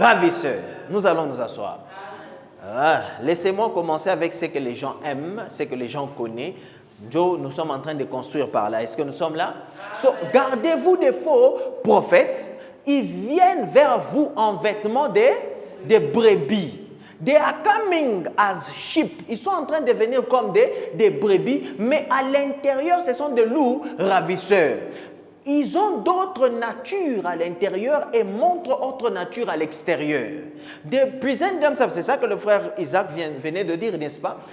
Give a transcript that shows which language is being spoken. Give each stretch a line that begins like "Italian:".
French: Mais au-dedans, ce sont des loups ravisseurs. Nous allons nous asseoir. Laissez-moi commencer avec ce que les gens aiment, ce que les gens connaissent. Joe, nous sommes en train de construire par là. Est-ce que nous sommes là? So, gardez-vous des faux prophètes. Ils viennent vers vous en vêtements des brebis.
English: They are coming as sheep.
French: Ils sont en train de venir comme des brebis, mais à l'intérieur, ce sont des loups ravisseurs. Ils ont d'autres natures à l'intérieur et montrent autre nature à l'extérieur.
English: They present themselves,
French: c'est ça que le frère Isaac venait de dire, n'est-ce pas?